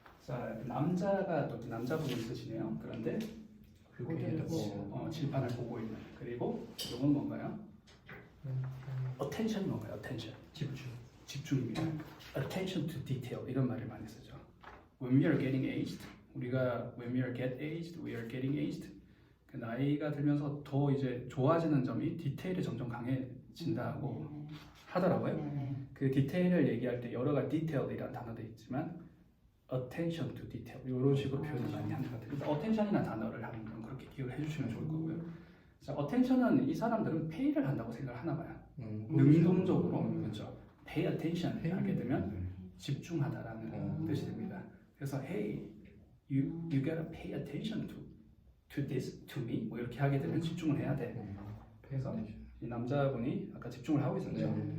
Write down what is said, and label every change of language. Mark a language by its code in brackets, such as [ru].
[ko] 자, 남자가 또 남자분이 있으시네요. 그런데 고개를 보고. 칠판을 보고 있는. 그리고 이건 뭔가요? attention이 뭔가요? attention. 집중입니다. attention to detail 이런 말을 많이 쓰죠. [en] When we are getting aged, [ko] 우리가 [en] when we are get aged, we are getting aged. [ko] 그 나이가 들면서 더 이제 좋아지는 점이 디테일이 점점 강해진다고 하더라고요. 네. 그 디테일을 얘기할 때 여러 가지 detail이라는 단어도 있지만 attention to detail 이런 식으로 표현을 많이 하는 것 같아요. 그래서 attention이라는 단어를 한번 그렇게 기억을 해주시면 좋을 거고요. 자, attention은 이 사람들은 pay를 한다고 생각을 하나 봐요. 능동적으로 그렇죠. pay attention 하게 되면 집중하다라는 뜻이 됩니다. [en] 그래서 hey, you gotta pay attention to this, to me [ko] 뭐 이렇게 하게 되면 집중을 해야 돼. 그래서 이 남자분이 아까 집중을 하고 있었죠.